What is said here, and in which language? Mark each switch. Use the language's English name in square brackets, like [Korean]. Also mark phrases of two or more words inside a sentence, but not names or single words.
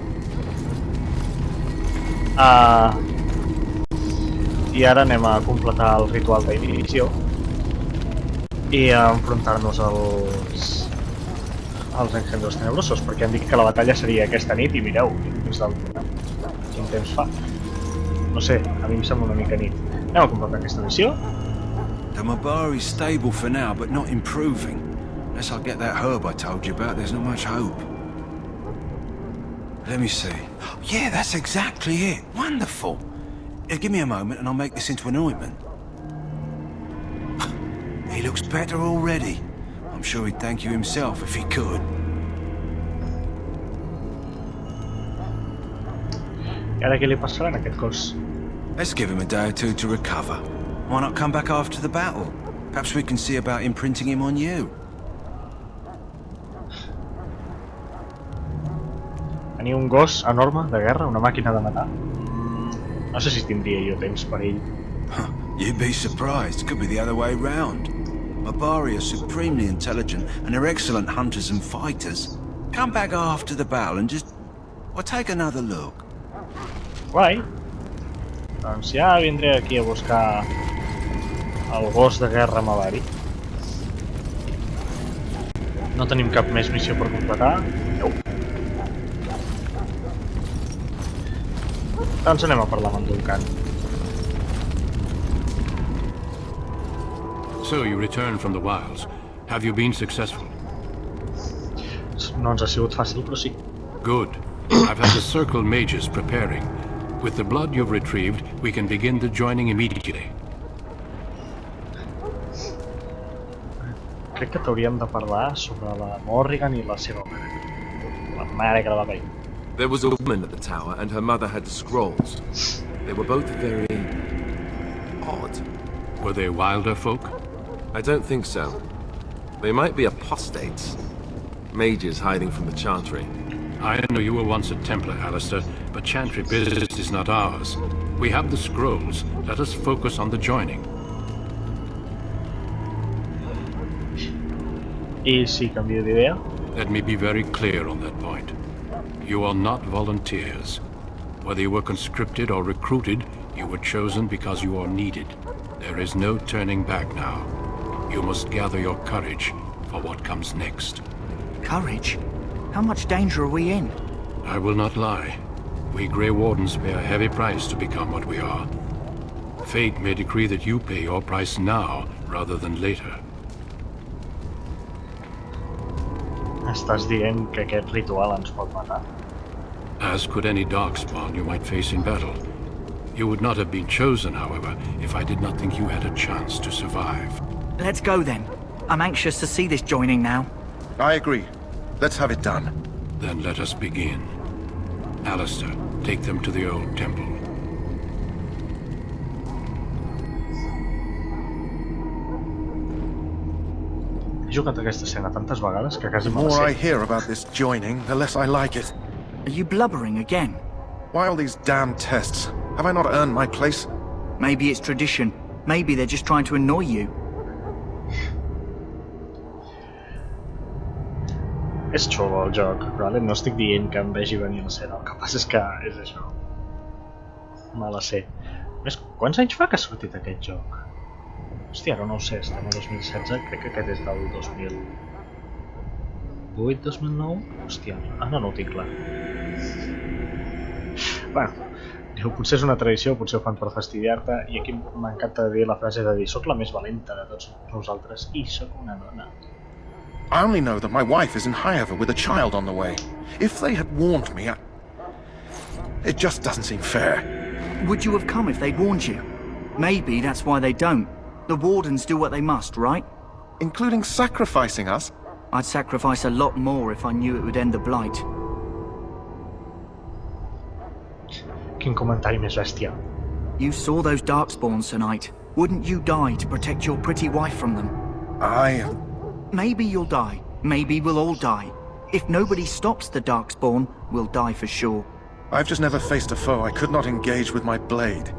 [Catalan] I ara anem a completar el ritual d'Iniciació i a enfrontar-nos als engendros tenebrosos, perquè han dit que la batalla seria aquesta nit i mireu, quin temps fa. No sé, a mi em sembla una mica nit. Anem a completar aquesta missió. [English] The Mabari's stable for now, but not improving. Unless I get that herb I told you about, there's not much hope. Let me see. Yeah, that's exactly it. Wonderful. Give me a moment and I'll make this into an ointment. He looks better already. I'm sure he'd thank you himself if he could. [Catalan] I ara què li passarà a aquest cos? [English] Let's give him a day or two to recover. Why not come back after the battle? Perhaps we can see about imprinting him on you. [Catalan] Tenia un gos enorme de guerra, una màquina de matar. No sé si tindria jo temps per ell. [English] You'd be surprised. Could be the other way round. Mabari are supremely intelligent and they're excellent hunters and fighters. Come back after the battle and just... well, take another look. [Catalan] Guai. Doncs ja vindré aquí a buscar el gos de guerra Mabari. No tenim cap més missió per completar. Doncs anem a parlar amb en Durant. [English] So you returned from the wilds. Have you been successful? [Catalan] No ens ha sigut fàcil, però sí. [English] Good. I've had the circle mages preparing. With the blood you've retrieved, we can begin the joining immediately. [Catalan] Crec que t'hauríem de parlar sobre la Morrigan i la seva mare. La mare que la va pair. [English] There was a woman at the tower and her mother had scrolls. They were both very... odd. Were they wilder folk? I don't think so. They might be apostates. Mages hiding from the chantry. I know you were once a Templar, Alistair, but chantry business is not ours. We have the scrolls. Let us focus on the joining. [Catalan] I si canvio d'idea? [English] Let me be very clear on that point. You are not volunteers. Whether you were conscripted or recruited, you were chosen because you are needed. There is no turning back now. You must gather your courage for what comes next. Courage? How much danger are we in? I will not lie. We Grey Wardens pay a heavy price to become what we are. Fate may decree that you pay your price now rather than later. [Catalan] Estàs dient que aquest ritual ens pot matar? [English] As could any darkspawn you might face in battle. You would not have been chosen, however, if I did not think you had a chance to survive. Let's go then. I'm anxious to see this joining now. I agree. Let's have it done. Then let us begin. Alistair, take them to the old temple. [Catalan] He jugat aquesta escena tantes vegades que quasi [English] The [Catalan] me la [English] more I [Catalan] sé. [English] hear about this joining, the less I like it. Are you blubbering again? Why all these damn tests? Have I not earned my place? Maybe it's tradition. Maybe they're just trying to annoy you. [Catalan] És xulo el joc, vale? No estic dient que em vegi venir l'escena, el que passa és que és això. Me la sé. Més, quants anys fa que ha sortit aquest joc? Hòstia, ara no ho sé, estem a 2016, crec que aquest és del 2008, 2009? Hòstia, no ho tinc clar. Bueno, diu, potser és una tradició, potser ho fan per fastidiar-te, i aquí m'encanta dir la frase de dir soc la més valenta de tots nosaltres i soc una dona. [English] I only know that my wife is in Highover with a child on the way. If they had warned me, it just doesn't seem fair. Would you have come if they'd warned you? Maybe that's why they don't. The wardens do what they must, right? Including sacrificing us? I'd sacrifice a lot more if I knew it would end the blight. [Catalan] Quin comentari més bèstia. [English] You saw those darkspawns tonight. Wouldn't you die to protect your pretty wife from them? Maybe you'll die. Maybe we'll all die. If nobody stops the darkspawn, we'll die for sure. I've just never faced a foe I could not engage with my blade.